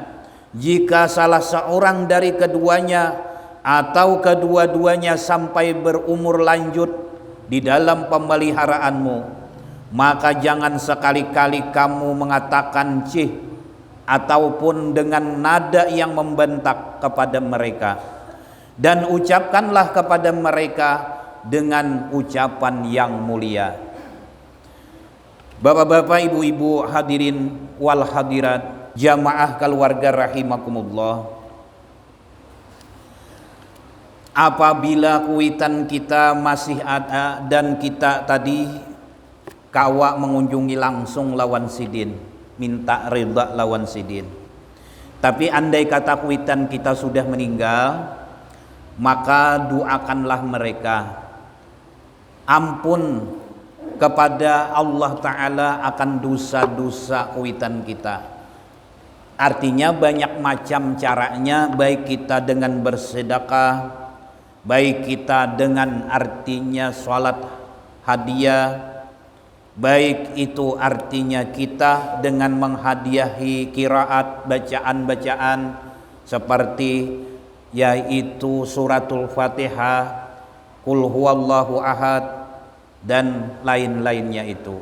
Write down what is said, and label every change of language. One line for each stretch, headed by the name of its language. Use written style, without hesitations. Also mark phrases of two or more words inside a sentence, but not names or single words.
Indonesian: jika salah seorang dari keduanya atau kedua-duanya sampai berumur lanjut di dalam pemeliharaanmu, maka jangan sekali-kali kamu mengatakan cih ataupun dengan nada yang membentak kepada mereka, dan ucapkanlah kepada mereka dengan ucapan yang mulia. Bapak-bapak, ibu-ibu,
Arabic: الحاضرين والحاضرات,
Indonesian: jamaah keluarga rahimakumullah, apabila kuitan kita masih ada dan kita tadi kawa mengunjungi langsung
Banjar: lawan sidin,
Indonesian: minta ridha
Banjar: lawan sidin,
Indonesian: tapi andai kata kuitan kita sudah meninggal, maka doakanlah mereka ampun kepada Allah Ta'ala akan dosa-dosa kuitan kita. Artinya banyak macam caranya, baik kita dengan bersedekah, baik kita dengan artinya sholat hadiah, baik itu artinya kita dengan menghadiahi qiraat, bacaan-bacaan seperti yaitu suratul Fatihah,
Arabic: قل هو الله أحد,
Indonesian: dan lain-lainnya itu.